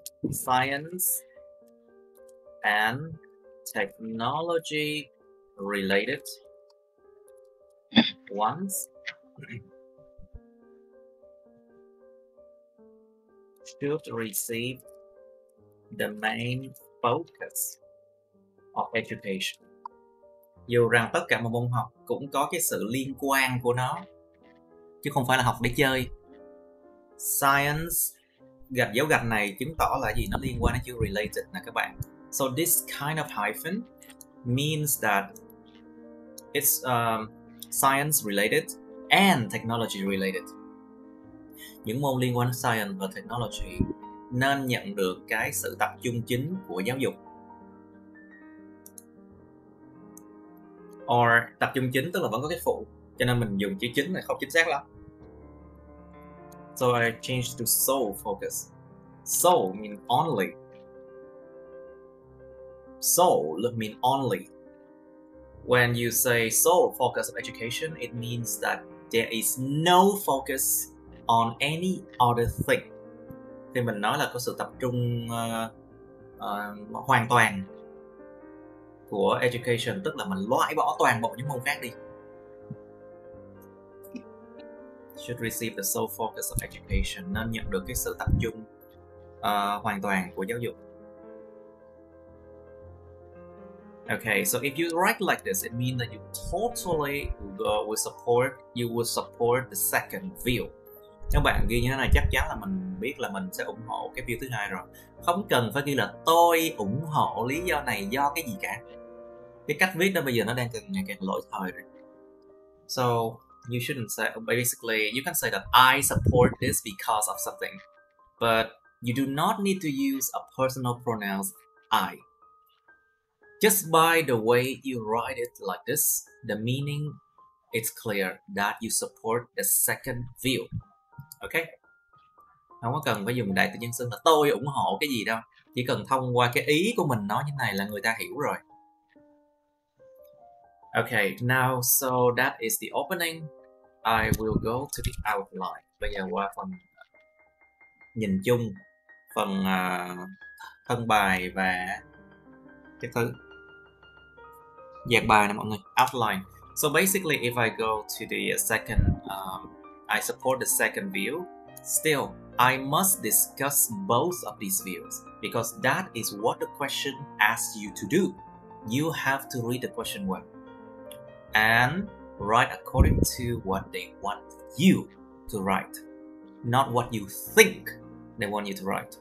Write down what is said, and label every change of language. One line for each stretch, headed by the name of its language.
English: Science and technology related ones should receive the main focus of education.
Vietnamese: Dù rằng tất cả mọi môn học cũng có cái sự liên quan của nó, chứ không phải là học để chơi. Science, gạch dấu gạch này chứng tỏ là gì? Nó liên quan đến chữ related nè các bạn.
English: So this kind of hyphen means that it's science related and technology related.
Vietnamese: Những môn liên quan đến science và technology nên nhận được cái sự tập trung chính của giáo dục. Or tập trung chính tức là vẫn có cái phụ, cho nên mình dùng chữ chính này không chính xác lắm.
English: So I changed to sole focus. Sole means only. Sole means only. When you say sole focus of education, it means that there is no focus on any other thing.
Vietnamese: Thì mình nói là có sự tập trung hoàn toàn của education, tức là mình loại bỏ toàn bộ những môn khác đi.
English: Should receive the sole focus of education,
Vietnamese: nên nhận được cái sự tập trung hoàn toàn của giáo dục.
English: Okay, so if you write like this, it means that you totally will support the second view.
Vietnamese: Các bạn ghi như thế này chắc chắn là mình biết là mình sẽ ủng hộ cái view thứ hai rồi. Không cần phải ghi là tôi ủng hộ lý do này do cái gì cả. Cái cách viết đó bây giờ nó đang ngày càng lỗi thời rồi.
English: So you shouldn't say, basically you can say that I support this because of something, but you do not need to use a personal pronouns I. Just by the way you write it like this, the meaning is clear that you support the second view. Okay?
Vietnamese: Không có cần phải dùng đại từ nhân xưng là tôi ủng hộ cái gì đâu. Chỉ cần thông qua cái ý của mình nói như này là người ta hiểu rồi.
English: Okay, now so that is the opening. I will go to the outline.
Vietnamese: Bây giờ qua phần nhìn chung, phần thân bài và cái thứ dạt bài nè mọi người.
English: Outline. So basically, if I go to the second, I support the second view. Still, I must discuss both of these views because that is what the question asks you to do. You have to read the question well and write according to what they want you to write, not what you think they want you to write.